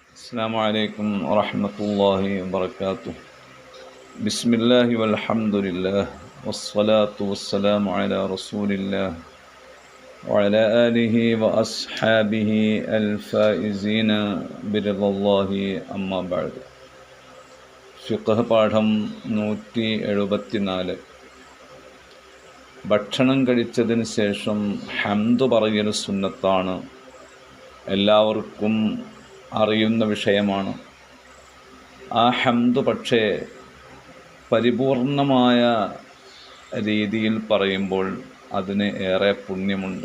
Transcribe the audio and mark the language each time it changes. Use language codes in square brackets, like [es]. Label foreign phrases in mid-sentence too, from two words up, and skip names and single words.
[ar] السلام عليكم ورحمة الله وبركاته. بسم الله والحمد لله والصلاة والسلام على رسول الله وعلى آله وأصحابه الفائزين برضا الله أما بعد. [ml] ഫിഖ്ഹ് പാഠം 174. ഭക്ഷണം കഴിച്ചതിന് ശേഷം ഹംദ് പറയൽ സുന്നത്താണ്. എല്ലാവർക്കും അറിയുന്ന വിഷയമാണ്. ആ ഹംദ് പക്ഷേ പരിപൂർണമായ രീതിയിൽ പറയുമ്പോൾ അതിന് ഏറെ പുണ്യമുണ്ട്.